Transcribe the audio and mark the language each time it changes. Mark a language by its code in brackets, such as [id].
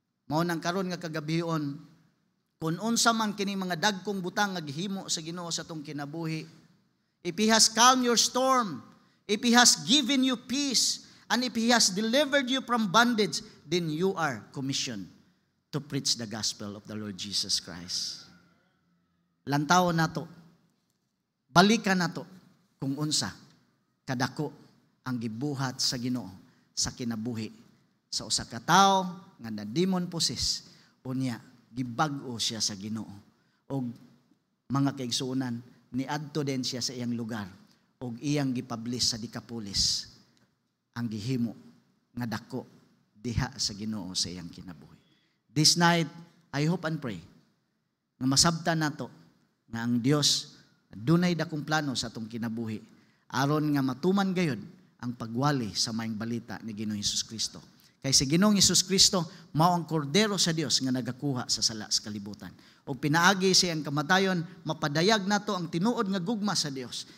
[ceb] Mao nang karon nga kagabihon, kung unsa man kini mga dagkong butang nga gihimo sa Ginoo sa tong kinabuhi. [en] If He has calmed your storm, if He has given you peace, and if He has delivered you from bondage, then you are commissioned to preach the gospel of the Lord Jesus Christ. [ceb] Lantaw nato, balikan nato kung unsa kadako ang gibuhat sa Ginoo sa kinabuhi sa usa ka tawo nga na-demon possessed, unya gibag-o siya sa Ginoo og mga kaigsuonan niadto din siya sa iyang lugar og iyang gipublish sa Decapolis ang gihimo nga dako diha sa Ginoo sa iyang kinabuhi. [en] This night, I hope and pray [ceb] nga masabtan nato nga ang Dios dunay dakong plano sa atong kinabuhi aron nga matuman gayud ang pagwali sa maayong balita ni Ginoong Hesus Kristo. Kay si Ginoong Hesus Kristo mao ang kordero sa Dios nga nagakuha sa sala sa kalibutan. O pinaagi siyang kamatayon, mapadayag nato ang tinuod nga gugma sa Dios.